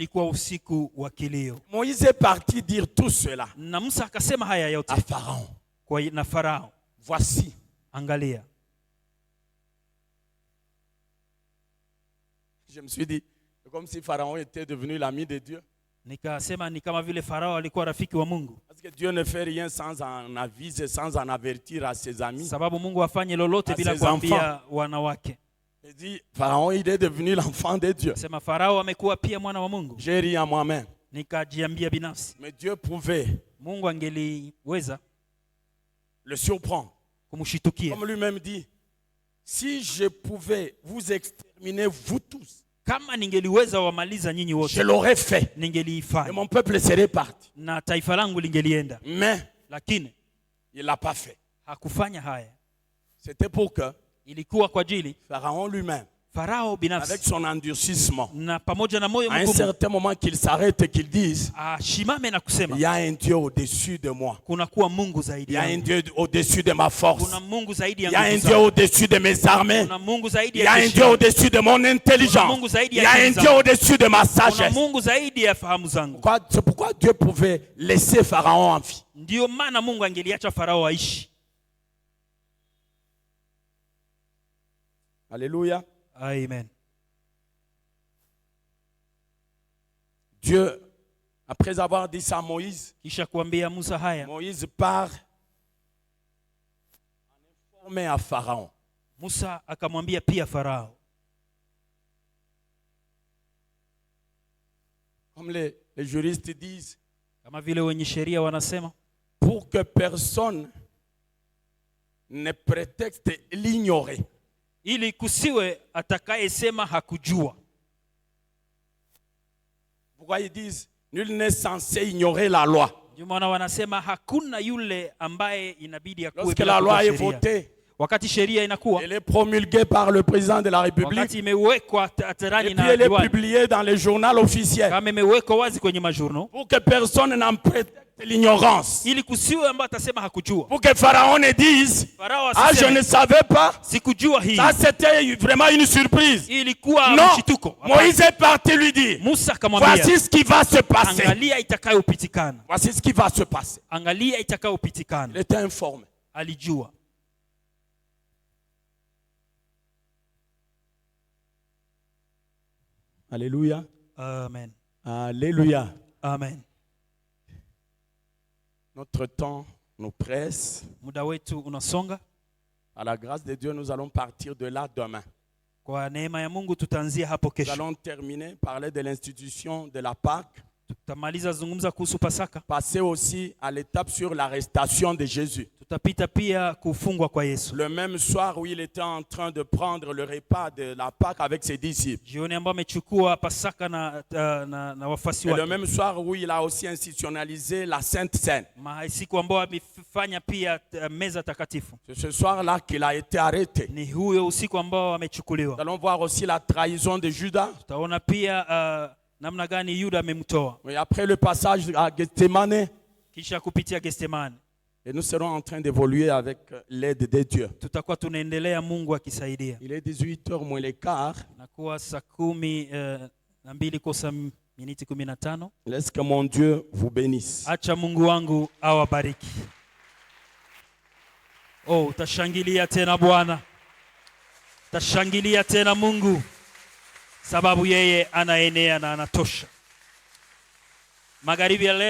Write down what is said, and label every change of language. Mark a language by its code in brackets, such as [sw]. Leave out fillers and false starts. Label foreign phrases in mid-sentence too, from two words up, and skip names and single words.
[fr] Moïse est parti dire tout cela à Pharaon. Voici. Je me suis dit, comme si Pharaon était devenu l'ami de Dieu. [sw] Nikasema ni kama vile Farao alikuwa rafiki wa Mungu. [fr] Parce que Dieu ne fait rien sans en aviser, sans en avertir à ses amis. [sw] Sababu Mungu afanye lolote bila kuambia wanawake. [fr] Il dit Pharaon il est devenu l'enfant de Dieu. [sw] Sema Farao amekuwa pia mwana wa Mungu. [fr] J'ai ri à moi-même. [sw] Nikajiambia binafsi. [fr] Mais Dieu pouvait. [sw] Mungu angeliweza [fr] le surprendre. [sw] Kumshitukia. [fr] Comme lui-même dit, si je pouvais vous exterminer vous tous, [sw] kama ningeliweza wamaliza nyinyi wote, [fr] je l'aurais fait. [sw] Ningeliifanya. [fr] Et mon peuple serait parti. [sw] Na taifa langu lingelienda. [fr] Mais [sw] lakini [fr] il l'a pas fait. [sw] Hakufanya haya. [fr] C'était pour que [sw] ilikuwa kwa ajili [fr] Pharaon lui-même, [sw] Farao binafsi, [fr] avec son endurcissement, [sw] na pamoja na moyo [fr] à un certain moment qu'il s'arrête et qu'il dise, [sw] ashimame na kusema, [fr] il y a un Dieu au-dessus de moi. [sw] Kuna kuwa Mungu zaidi yangu. [fr] Il y a [sw] yangu. [fr] un Dieu au-dessus de ma force. [sw] Kuna Mungu zaidi [fr] il [sw] yangu. [fr] y a un Dieu au-dessus de mes armées. [sw] Kuna Mungu zaidi [fr] il y a un Dieu au-dessus de mon intelligence. Il y a un Dieu au-dessus de ma sagesse. [sw] Kuna Mungu zaidi ya fahamu zangu. [fr] C'est pourquoi Dieu pouvait laisser Pharaon en vie. [sw] Ndio maana Mungu angeliacha Farao aishi. [fr] Alléluia. [sw] Amen. [fr] Dieu, après avoir dit ça à Moïse, Moïse part en informer à Pharaon. [sw] Musa akamwambia pia Farao. [fr] Comme les juristes disent, [sw] kama vile wenye sheria wanasema, [fr] pour que personne ne prétexte l'ignorer. [sw] Ili kusiwe atakayesema hakujua. [fr] Pourquoi ils disent nul n'est censé ignorer la loi? [sw] Ndio maana wanasema hakuna yule ambaye inabidi akuwe. [fr] Lorsque la loi est votée, [sw] wakati sheria inakuwa, [fr] elle est promulguée par le président de la République, [sw] wakati imewekwa hadharani na [fr] elle est publiée dans les journaux officiels, [sw] kama imewekwa wazi kwenye majournaux, [fr] pour que personne n'en prétexte l'ignorance. [sw] Ili kusiwe ambaye atasema hakujua. [fr] Pour que Pharaon ne dise, ah, je ne savais pas. [sw] Sikujua hii. [fr] Ça c'était vraiment une surprise. [sw] Ilikuwa mshituko. [fr] Moïse est parti lui dire, [sw] Musa akamwambia, [fr] voici ce qui va se passer. [sw] Angalia itakayopitikana. [fr] Voici ce qui va se passer. [sw] Angalia itakayopitikana. [fr] Il était informé. [sw] Alijua. [fr] Alléluia. [sw] Amen. [fr] Alléluia. [sw] Amen. [fr] Notre temps nous presse. [sw] Muda wetu unasonga. [fr] À la grâce de Dieu, nous allons partir de là demain. [sw] Kwa neema ya Mungu tutaanzia hapo kesho. [fr] Nous allons terminer, parler de l'institution de la Pâque. [sw] Tutamaliza zungumza kuhusu Pasaka. [fr] Passer aussi à l'étape sur l'arrestation de Jésus. [sw] Tutapita pia kufungwa kwa Yesu. [fr] Le même soir où il était en train de prendre le repas de la Pâque avec ses disciples. [sw] Jioni ambapo amechukua Pasaka na wafasi wake. [fr] Et le même soir où il a aussi institutionnalisé la Sainte Seine. [sw] Siku ambapo amefanya pia meza takatifu. [fr] C'est ce soir-là qu'il a été arrêté. [sw] Ni huyo usiku ambao amechukuliwa. [fr] Nous allons voir aussi la trahison de Judas. [sw] Tutaona pia namna gani Yuda amemtoa. [fr] Oui, après le passage à Gethsemane. [sw] Kisha kupitia Gethsemane. [fr] Et nous serons en train d'évoluer avec l'aide de Dieu. [sw] Tutakuwa tunaendelea Mungu akisaidia. [fr] Il est 18h moins le quart. [sw] Nakuwa saa 12 kosa miniti 15. [fr] Laisse que mon Dieu vous bénisse. [sw] Acha Mungu wangu awabariki. Oh, utashangilia tena Bwana. Utashangilia tena Mungu. Sababu yeye anaenea na anatosha. Magharibi ya leo